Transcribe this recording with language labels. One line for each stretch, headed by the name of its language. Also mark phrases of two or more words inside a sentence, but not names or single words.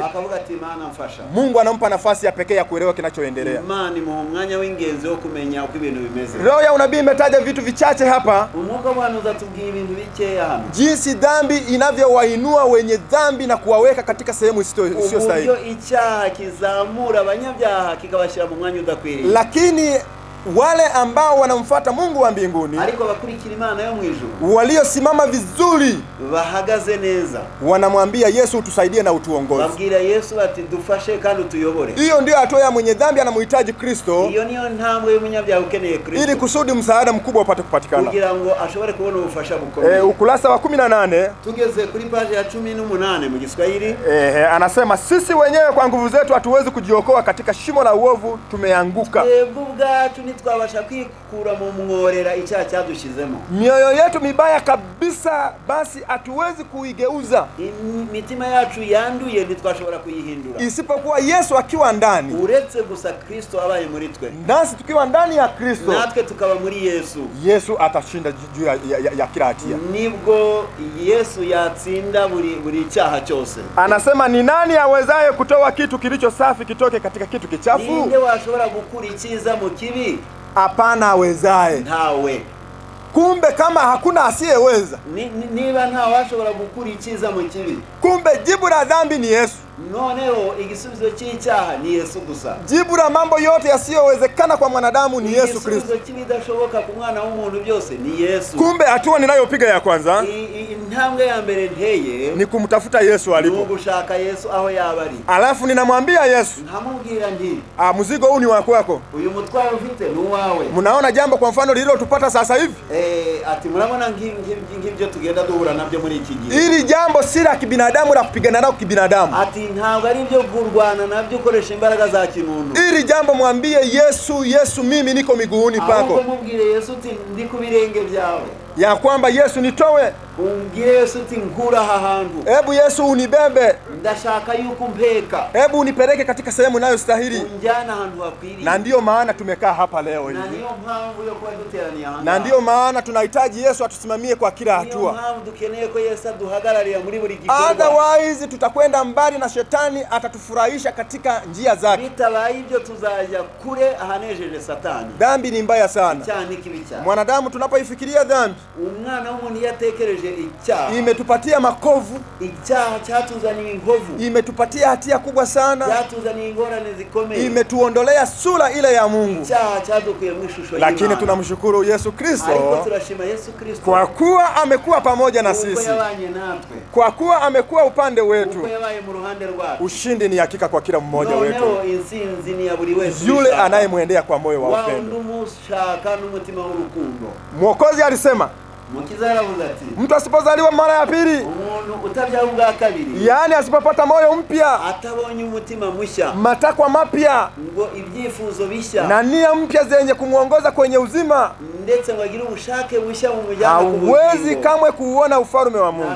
Kinyarwanda: akavuga ati Imana mfasha.
Swahili: Mungu anampa nafasi ya pekee ya kuelewa kinachoendelea.
Kinyarwanda: Imana mu mwanya w'ingenzi wo kumenya uko ibintu bimeze.
Swahili: Roho ya unabii imetaja vitu vichache hapa.
Kinyarwanda: Umwuka w'Imana uzatubwira ibintu bikeya hano,
Swahili: jinsi dhambi inavyowainua wenye dhambi na kuwaweka katika sehemu sio sahihi.
Kinyarwanda: Uburyo icyaha kizamura abanyabyaha kikabashyira mu mwanya udakwiriye.
Swahili: Lakini wale ambao wanamfuata Mungu wa mbinguni,
Kinyarwanda: ariko bakurikira Imana yo mu ijuru,
Swahili: waliosimama vizuri,
Kinyarwanda: bahagaze neza,
Swahili: wanamwambia Yesu utusaidie na utuongoze.
Kinyarwanda: babwira Yesu ati dufashe kandi utuyobore.
Swahili: Hiyo ndio hatua ya mwenye dhambi anamhitaji Kristo.
Kinyarwanda: Hiyo niyo ntambwe y'umunyabyaha ukeneye Kristo,
Swahili: ili kusudi msaada mkubwa upate kupatikana,
Kinyarwanda: kugira ngo ashobore kubona ubufasha bukomeye.
Swahili: Ukurasa wa 18,
Kinyarwanda: tugeze kuri page ya 18 mu Kiswahili.
Swahili: Anasema sisi wenyewe kwa nguvu zetu hatuwezi kujiokoa, katika shimo la uovu tumeanguka.
Kinyarwanda: Ubwacu ntitwabasha kwikura mu mworera icyaha cyadushizemo.
Swahili: Mioyo yetu mibaya kabisa basi hatuwezi kuigeuza.
Kinyarwanda: Imitima yacu yanduye ntitwashobora kuyihindura.
Swahili: Isipokuwa Yesu akiwa ndani.
Kinyarwanda: Uretse gusa Kristo abaye muri twe.
Swahili: Nasi tukiwa ndani ya Kristo.
Kinyarwanda: Natwe tukaba muri Yesu.
Swahili: Yesu atashinda juu ya kila hatia.
Kinyarwanda: Nibwo Yesu yatsinda buri cyaha cyose.
Swahili: Anasema ni nani awezaye kutoa kitu kilicho safi kitoke katika kitu kichafu?
Kinyarwanda: Ninde washobora gukura icyiza mu kibi?
Swahili: Hapana awezaye.
Kinyarwanda: Ntawe.
Swahili: Kumbe kama hakuna asiyeweza.
Kinyarwanda: Niba nta washobora gukura icyiza mu kibi.
Swahili: Kumbe jibu la dhambi ni Yesu.
Kinyarwanda: Noneho igisubizo cy'icyaha ni Yesu gusa.
Swahili: Jibu la mambo yote yasiyowezekana kwa mwanadamu ni Yesu Kristo.
Kinyarwanda: Igisubizo kibidashoboka ku mwana w'umuntu byose ni Yesu.
Swahili: Kumbe hatua ninayopiga ya kwanza
Kinyarwanda: intambwe ya mbere nteye
Swahili: ni kumtafuta Yesu alipo.
Kinyarwanda: Gushaka Yesu aho yabari.
Swahili: Alafu ninamwambia Yesu,
Kinyarwanda: nkamubwira ndi
Swahili: mzigo huu ni wako.
Kinyarwanda: Uyu mutwaro ufite ni uwawe.
Swahili: Mnaona jambo kwa mfano lililotupata sasa hivi?
Kinyarwanda: Ati murabona ngibyo tugenda duhura nabyo muri iki gihe.
Swahili: Ili jambo si la kibinadamu la kupigana nao kibinadamu.
Kinyarwanda: Ati ntabwo ari byo kurwana nabyo ukoresha imbaraga za kimuntu.
Swahili: Ili jambo mwambie Yesu, Yesu mimi niko miguuni pako.
Kinyarwanda: Ahubwo mubwire Yesu uti ndi ku birenge byawe.
Swahili: Ya kwamba Yesu nitowe.
Kinyarwanda: Umbwire Yesu uti nkura aha hantu.
Swahili: Hebu Yesu unibebe.
Kinyarwanda: Ndashaka yuko umpeka.
Swahili: Hebu unipeleke katika sehemu ninayostahili.
Kinyarwanda: Unjana ahantu hakwiriye.
Swahili: Na ndio maana tumekaa hapa leo hivi.
Kinyarwanda: Na ndio mpamvu yo kuba duteraniye hapa.
Swahili: Na ndio maana tunahitaji Yesu atusimamie kwa kila hatua.
Kinyarwanda: Ndio mpamvu dukeneye ko Yesu aduhagararira muri buri gikorwa.
Swahili: Otherwise tutakwenda mbali na shetani atatufurahisha katika njia zake.
Kinyarwanda: Bitabaye ibyo tuzaja kure ahanejeje Satani.
Swahili: Dhambi ni mbaya sana.
Kinyarwanda: Cyane kibicha.
Swahili: Mwanadamu tunapoifikiria dhambi,
Kinyarwanda: umwana w'umuntu yatekereje icyaha,
Swahili: imetupatia makovu.
Kinyarwanda: Icyaha cyatuzaniye inkovu.
Swahili: Imetupatia hatia kubwa sana.
Kinyarwanda: Cyatuzaniye ingorane zikomeye.
Swahili: Imetuondolea sura ile ya Mungu.
Kinyarwanda: Icyaha cyadukuye mu ishusho y'Imana.
Swahili: Lakini tunamshukuru Yesu Kristo. Ariko turashima Yesu Kristo. Kwa kuwa amekuwa pamoja na sisi. Kwa kuwa amekuwa upande wetu. Ushindi ni hakika kwa kila mmoja wetu. Yule anayemwendea kwa moyo wa upendo. Mwokozi alisema, mtu asipozaliwa mara ya pili, yaani asipopata moyo mpya, matakwa mapya na nia mpya zenye kumuongoza kwenye uzima, hawezi kamwe kuuona ufalme wa Mungu.